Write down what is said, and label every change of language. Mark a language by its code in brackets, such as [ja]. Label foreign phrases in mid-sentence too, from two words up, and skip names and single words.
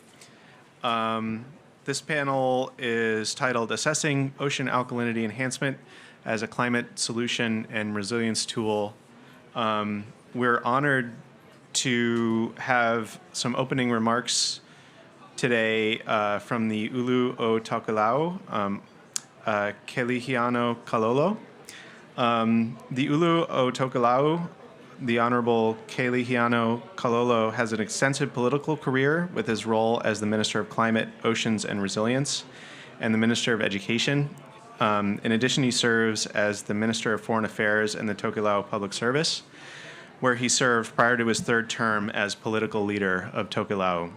[en] This panel is titled Assessing Ocean Alkalinity Enhancement as a Climate Solution and Resilience Tool. We're honored to have some opening remarks today from the Ulu o Tokelau, Kelihiano Kalolo. The Ulu o Tokelau, the Honorable Kelihiano Kalolo, has an extensive political career with his role as the Minister of Climate, Oceans, and Resilience and the Minister of Education. In addition, he serves as the Minister of Foreign Affairs in the Tokelau Public Service, where he served prior to his third term as political leader of Tokelau.